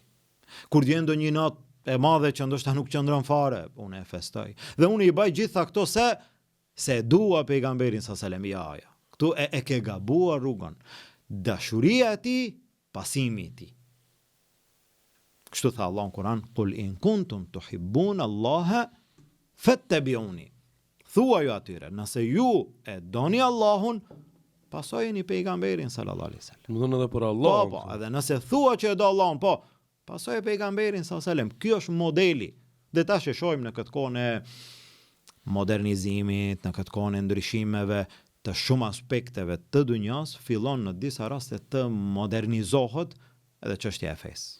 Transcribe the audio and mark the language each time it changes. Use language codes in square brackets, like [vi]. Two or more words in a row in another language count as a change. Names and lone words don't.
[sq] Kur vjen ndonjë natë e madhe që ndoshta nuk qëndron fare, unë e festoj. Dhe unë i baj gjitha këto se dua pejgamberin [ar] صلى الله عليه وسلم. [sq] Ja. Këtu e ke gabuar rrugën. Dashuria e tij, pasimi i tij. Kështu tha Allah në Kur'an, [ar] "قل إن كنتم تحبون الله فاتبعوني." [sq] Thua ju atyre, nëse ju e doni Allahun, pasojeni pejgamberin [ar] صلى الله عليه وسلم. [sq] Më thonë edhe për Allah. Po, edhe nëse thua që e do Allahun, po, pasoj pejgamberin [ar] صلى الله عليه وسلم. [sq] Ky është modeli. Dhe tash e shohim në këtë kohë e modernizimit, në këtë kohë e ndryshimeve të shumë aspekteve të dunjas, fillon në disa raste të modernizohet edhe çështja e fesë.